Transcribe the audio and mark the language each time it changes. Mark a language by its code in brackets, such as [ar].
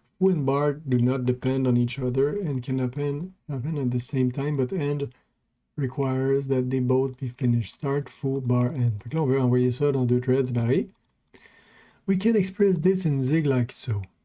[en] foo and bar do not depend on each other and can happen at the same time, but end requires that they both be finished. Start, foo, bar, end. [fr] Fait que là, on veut envoyer ça dans deux threads barrés. [en] We can express this in Zig like so.